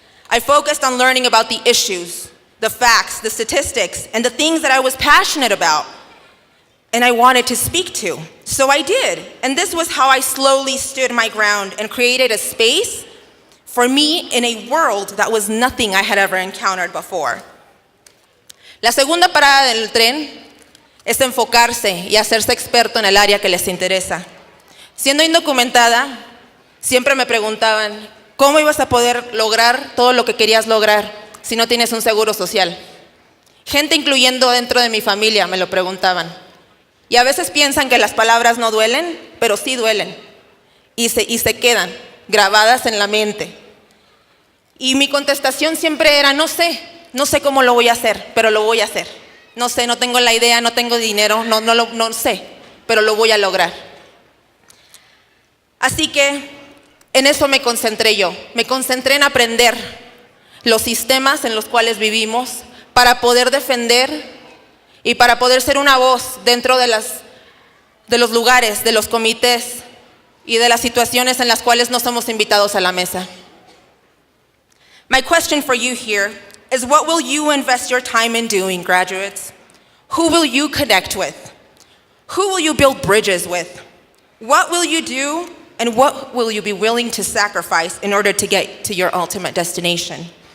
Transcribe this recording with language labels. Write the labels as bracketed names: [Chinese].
[English] I focused on learning about the issues, the facts, the statistics, and the things that I was passionate about and I wanted to speak to. So I did, and this was how I slowly stood my ground and created a space for me in a world that was nothing I had ever encountered before. [Spanish] La segunda parada del tren es enfocarse y hacerse experto en el área que les interesa. Siendo indocumentada, siempre me preguntaban, ¿cómo ibas a poder lograr todo lo que querías lograr si no tienes un seguro social? Gente incluyendo dentro de mi familia me lo preguntaban. Y a veces piensan que las palabras no duelen, pero sí duelen. Y se quedan grabadas en la mente. Y mi contestación siempre era, no sé cómo lo voy a hacer, pero lo voy a hacer. No sé, no tengo la idea, no tengo dinero, no sé, pero lo voy a lograr. Así que en eso me concentré yo. Me concentré en aprender los sistemas en los cuales vivimos para poder defender y para poder ser una voz dentro de los lugares, de los comités y de las situaciones en las cuales no somos invitados a la mesa. [English] My question for you here is, what will you invest your time in doing, graduates? Who will you connect with? Who will you build bridges with? What will you do, and what will you be willing to sacrifice in order to get to your ultimate destination?